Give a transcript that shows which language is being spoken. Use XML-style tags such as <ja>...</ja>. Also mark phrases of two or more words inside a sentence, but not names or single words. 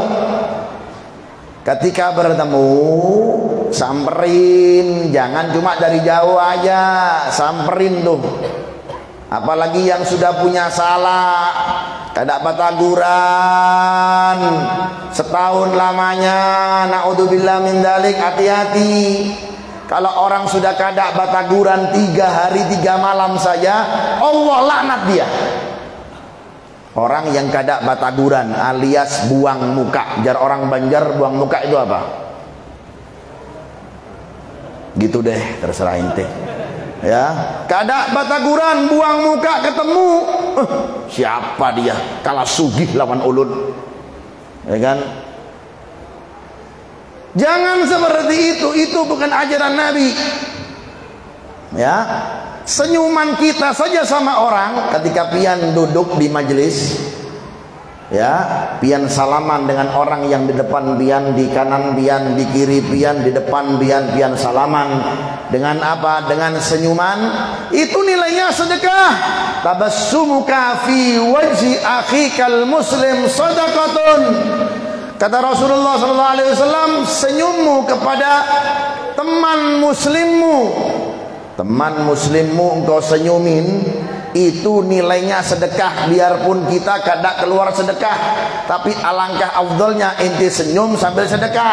<id>Ketika bertemu, samperin, jangan cuma dari jauh aja, samperin tuh. Apalagi yang sudah punya salah,</id> <bjn>kada bataguran</bjn> <id>setahun lamanya,</id> <ar>نعوذ بالله من ذلك,</ar> <id>hati-hati. Kalau orang sudah</id> <bjn>kada bataguran</bjn> <id>3 hari 3 malam saja, Allah laknat dia. Orang yang</id> <bjn>kada bataguran</bjn> <id>alias buang muka, jar orang Banjar buang muka itu apa? Gitu deh, terserah ente. Ya,</id> <bjn>kada bataguran</bjn> <id>buang muka ketemu, siapa dia?</id> <bjn>Kalah sugih lawan ulun,</bjn> <id>ya kan? Jangan seperti itu bukan ajaran Nabi. Ya, senyuman kita saja sama orang ketika pian duduk di majelis, ya, pian salaman dengan orang yang di depan pian, di kanan pian, di kiri pian, di depan pian salaman dengan apa? Dengan senyuman. Itu nilainya sedekah.</id> <ar>تبسمك في وجه أخيك المسلم صدقة.</ar> <id>Kata Rasulullah SAW, senyummu kepada teman muslimmu engkau senyumin, itu nilainya sedekah. Biarpun kita kada keluar sedekah, tapi alangkah afdalnya ente senyum sambil sedekah.</id>